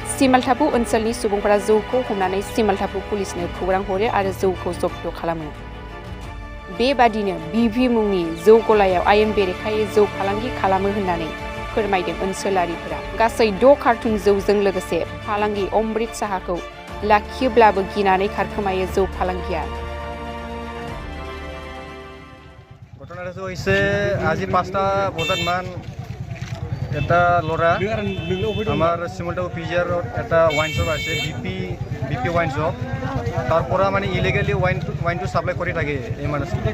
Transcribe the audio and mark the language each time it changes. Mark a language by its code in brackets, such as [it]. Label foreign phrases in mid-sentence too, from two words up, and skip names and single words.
[brx] सिमालथापु ओनसोलनि सुबुंफोरा जौखौ हमनानै सिमालथापु पुलिसनो खौरां हरो आरो जौखौ जब्द खालामो। बेबादिनो बिभि मुंनि जौ गलायाव आयेन बेरेखायै जौ फालांगि खालामो होननानै फोरमायदों ओनसोलारिफोरा। गासै 6 कार्टुन जौजों लोगोसे फालांगि अमृत साहाखौ लाखियोब्लाबो गिनानै खारखोमायो जौ फालांगिया। [as] ঘটনাটো হৈছে আজি 5টা বজাত মান এটা ল'ৰা আমাৰ চিমলটাপু পিজিআৰত এটা [en] wine shop [as] আছে বিপি ৱাইন শ্বপ তাৰ পৰা মানে ইলিগেলি ৱাইনটো সাপ্লাই কৰি থাকে এই মানুহটো।